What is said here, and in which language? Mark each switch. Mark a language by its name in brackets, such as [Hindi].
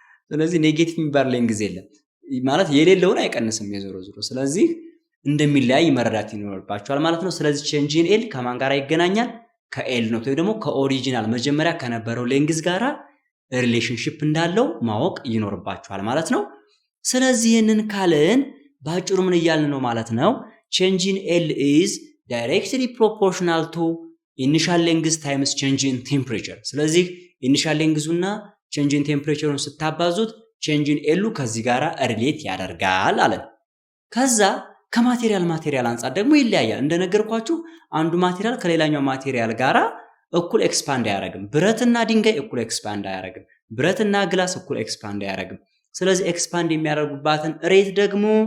[Amharic] ስለዚህ ኔጌቲቭ የሚባል ሌንግዝ የለም ማለት የሌለውን አይቀንስም የዞሮ ዞሮ። ስለዚህ እንደሚለያይ መረዳት ይኖርባቸዋል ማለት ነው። ስለዚህ ቼንጅን ኤል ከማን ጋር ይገናኛል? ከኤል ኖት ወይ ደግሞ ከኦሪጂናል መጀመሪያ ከነበረው ሌንግዝ ጋራ ሪሌሽንሺፕ እንዳለው ማወቅ ይኖርባችኋል ማለት ነው። ስለዚህ ይህንን ካልን ባጭሩ ምን እያልን ነው ማለት ነው? [English] change in L is directly proportional to initial length times change in temperature. [Amharic] ስለዚህ initial lengthና change in temperatureን ስታባዙት change in L ከዚህ ጋራ ሪሌት ያደርጋል አለን። ከዛ ከማቴሪያል አንፃር ደግሞ ይለያያል። እንደነገርኳችሁ አንዱ ማቴሪያል ከሌላኛው ማቴሪያል ጋራ እኩል ኤክስፓንድ አያደርግም። ብረትና ድንጋይ እኩል ኤክስፓንድ አያደርግም። ብረትና ግላስ እኩል ኤክስፓንድ አያደርግም። ስለዚህ ኤክስፓንድ የሚያደርጉባትን ሬት ደግሞ